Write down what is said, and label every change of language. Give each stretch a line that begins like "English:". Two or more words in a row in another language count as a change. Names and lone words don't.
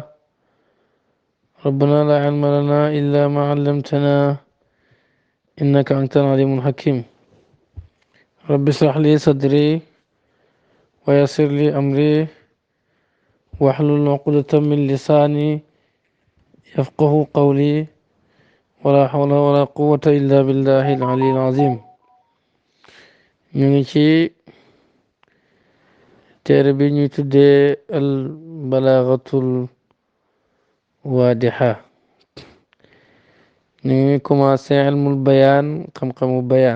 Arabic: ربنا لا علم لنا إلا ما علمتنا إنك أنت العليم الحكيم. رب اشرح لي صدري ويسر لي أمري واحلل عقدة من لساني يفقه قولي ولا حول ولا قوة إلا بالله العلي العظيم.
Wolof: ñu ngi ci téere bi ñuy tuddee al balagatul waadixa. ñu ngi commencé
Arabic: علم البيان,
Wolof: xam-xamu bayaan.